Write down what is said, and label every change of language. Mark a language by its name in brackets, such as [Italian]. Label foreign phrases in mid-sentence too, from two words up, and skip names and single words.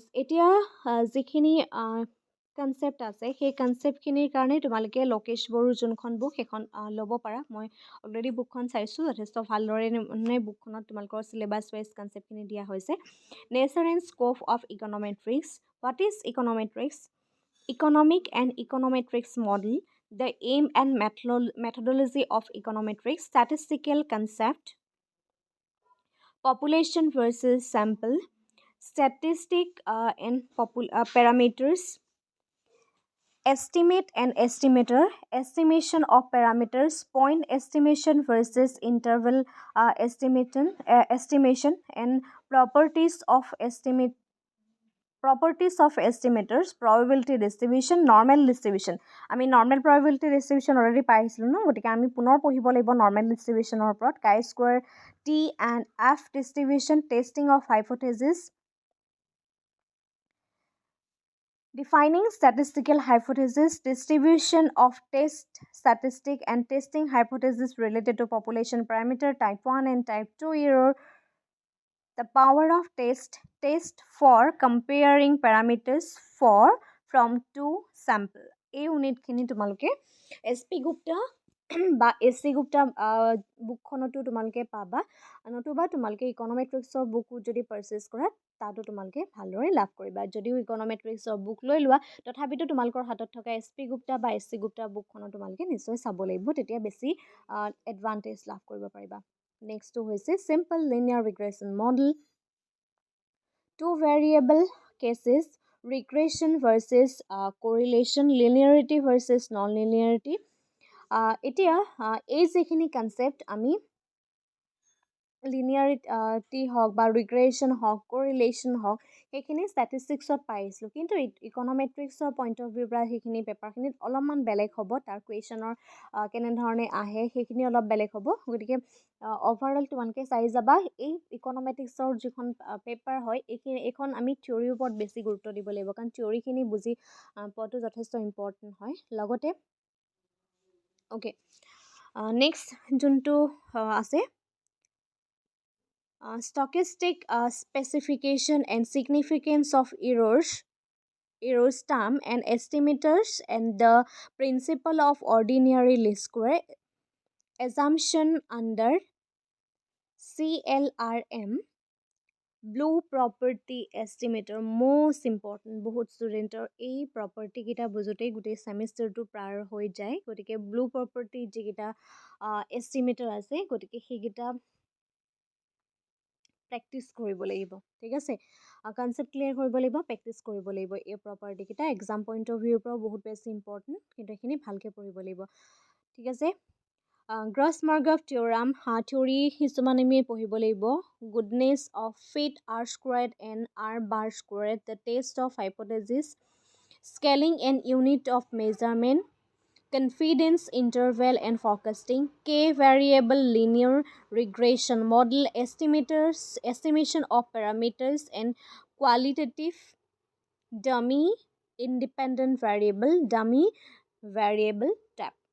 [Assamese] এতিয়া যিখিনি কনচেপ্ট আছে, সেই কনচেপ্টখিনিৰ কাৰণে তোমালোকে লোকেশ বড়োৰ যোনখন বুক সেইখন ল'ব পাৰা। মই অলৰেডি বুকখন চাইছোঁ, যথেষ্ট ভালদৰে বুকখনত তোমালোকৰ [English] syllabus wise [Assamese] কনচেপ্টখিনি দিয়া হৈছে। [English] nature and scope of econometrics. what is econometrics? Economic and econometrics model, the aim and methodology of econometrics, statistical concept, population versus sample, statistic and parameters, estimate and estimator, estimation of parameters, point estimation versus interval estimation, and properties of estimators, probability distribution, normal distribution. [Assamese] আমি নৰ্মেল [English] probability distribution [Assamese] অলৰেডি পাই আহিছিলোঁ ন, গতিকে আমি পুনৰ পঢ়িব লাগিব [English] normal distributionৰ [Assamese] ওপৰত। [English] chi-square, T and F distribution, testing of hypothesis, defining statistical hypothesis, distribution of test statistic and testing hypothesis related to population parameter, type 1 and type 2 error, the power of test for comparing parameters from two sample. [Assamese] এই ইউনিটখিনি তোমালোকে SP Gupta বা SC Gupta বুকখনতো তোমালোকে পাবা, নতুবা তোমালোকে ইকন'মেট্ৰিক্সৰ বুকো যদি পাৰ্চেছ কৰা, তাতো তোমালোকে ভালদৰে লাভ কৰিবা। যদিও ইকন'মেট্ৰিক্সৰ বুক লৈ লোৱা, তথাপিতো তোমালোকৰ হাতত থকা SP Gupta বা SC Gupta বুকখনো তোমালোকে নিশ্চয় চাব লাগিব, তেতিয়া বেছি এডভান্টেজ লাভ কৰিব পাৰিবা। [English] নেক্সটটো হৈছে simple linear regression model, two variable cases, regression versus correlation, linearity versus non-linearity. [Assamese] এতিয়া এই যিখিনি কনচেপ্ট আমি লিনিয়াৰিটি হওক বা ৰিগ্ৰেশ্যন হওক, কৰিলেশ্যন হওক, সেইখিনি ষ্টেটিষ্টিক্সত পাইছিলোঁ, কিন্তু ইকনমেট্ৰিক্সৰ [English] point of viewৰ [Assamese] পৰা সেইখিনি পেপাৰখিনিত অলপমান বেলেগ হ'ব। তাৰ কুৱেশ্যনৰ কেনেধৰণে আহে সেইখিনি অলপ বেলেগ হ'ব। গতিকে অভাৰঅল তোমালোকে চাই যাবা, এই ইকনমেট্ৰিক্সৰ যিখন পেপাৰ হয় এইখন আমি থিয়ৰীৰ ওপৰত বেছি গুৰুত্ব দিব লাগিব, কাৰণ থিয়ৰীখিনি বুজি পোৱাটো যথেষ্ট ইম্পৰ্টেণ্ট হয়। লগতে অ'কে, নেক্সট যোনটো আছে [English] stochastic specification and significance of errors term and estimators and the principle of ordinary least square assumption under CLRM blue property estimator most important। [Assamese] বহুত ষ্টুডেণ্টৰ এই প্ৰপাৰ্টি কেইটা বুজোতেই গোটেই ছেমিষ্টাৰটো পাৰ হৈ যায়। গতিকে [English] blue property [Assamese] যিকেইটা এষ্টিমেটৰ আছে, গতিকে সেইকেইটা প্ৰেক্টিছ কৰিব লাগিব। ঠিক আছে, [English] concept clear [Assamese] কৰিব লাগিব, প্ৰেক্টিছ কৰিব লাগিব। এই প্ৰপাৰ্টিকেইটা [English] exam point of viewৰ [Assamese] পৰাও বহুত বেছি ইম্পৰ্টেণ্ট, কিন্তু এইখিনি ভালকৈ পঢ়িব লাগিব। ঠিক আছে, গ্ৰছ মাৰ্গভ [English] theorem theory [Assamese] কিছুমান আমি পঢ়িব লাগিব। [English] goodness of fit R squared and R bar squared, the test of hypothesis, scaling and unit of measurement, confidence interval and forecasting, k variable linear regression model, estimation of parameters and qualitative dummy independent variable type।